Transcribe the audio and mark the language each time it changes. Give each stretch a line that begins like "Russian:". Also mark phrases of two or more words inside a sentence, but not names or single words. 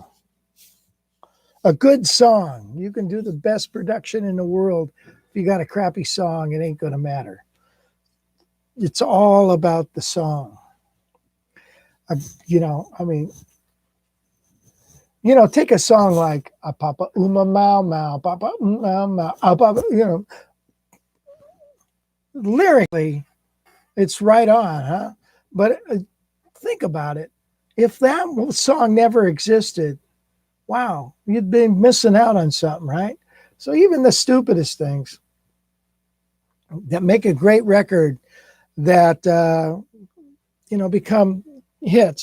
English: A good song. You can do the best production in the world. If you got a crappy song, it ain't going to matter. It's all about the song. Take a song like a Papa Uma Mau Mau, Papa Mau Mau, Papa, lyrically, it's right on, huh? But think about it. If that song never existed, wow, you'd been missing out on something, right? So even the stupidest things that make a great record that, become hits.